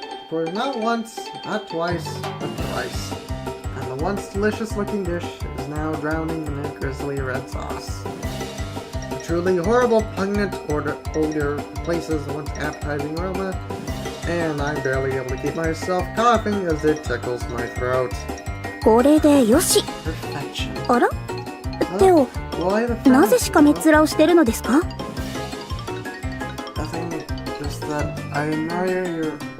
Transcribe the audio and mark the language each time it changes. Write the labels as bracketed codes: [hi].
[en] For not once, not twice, but thrice. And the once delicious-looking dish is now drowning in a grisly red sauce. The truly horrible, pungent odor replaces the once appetizing aroma, and I'm barely able to keep myself coughing as it tickles my throat. [ja] これでよし。 [en] Perfection. [ja] あら？手を [en] Well, I have a friend. [ja] なぜしかめっ面をしてるのですか？ [en] Nothing, just that I admire your memory.